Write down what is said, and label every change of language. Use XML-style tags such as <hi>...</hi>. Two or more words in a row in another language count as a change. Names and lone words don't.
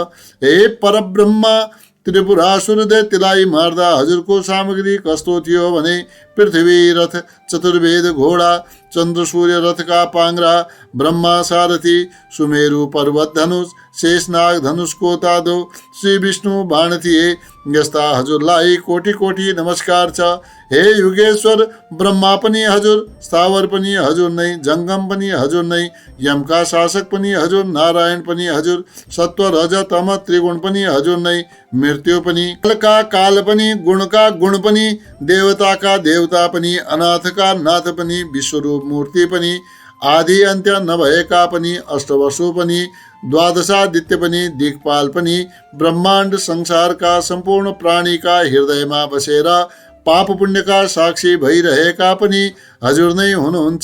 <ne>हे परब्रह्म, त्रिपुरासुर दैत्यलाई मार्दा हजुरको सामग्री कस्तो थियो भने पृथ्वी रथ, चतुर्वेद घोडा, चन्द्र सूर्य रथका पाङ्ग्रा, ब्रह्मा सारथी, सुमेरु पर्वत धनुष, शेषनाग धनुषको तादो, श्री विष्णु बाण थिए। यस्ता हजुरलाई कोटि कोटि नमस्कार छ। हे युगेश्वर, ब्रह्मा पनि हजुर, स्थावर पनि हजुर नै, जङ्गम पनि हजुर नै, यमका शासक पनि हजुर, नारायण पनि हजुर, सत्व रज तम त्रिगुण पनि हजुर नै, मृत्यु पनि, कालका काल पनि, गुणका गुण पनि, देवताका देवता पनि, अनाथका नाथ पनि, विश्वरूप मूर्ति पनि, आदि अन्त्य नभएका पनि, अष्टवसु पनि, द्वादशादित्य पनि, दिक्पाल पनि, ब्रह्माण्ड संसारका सम्पूर्ण प्राणीका हृदयमा बसेर पाप पुण्यका साक्षी भइरहेका पनि हजुर नै हुनुहुन्छ।</ne>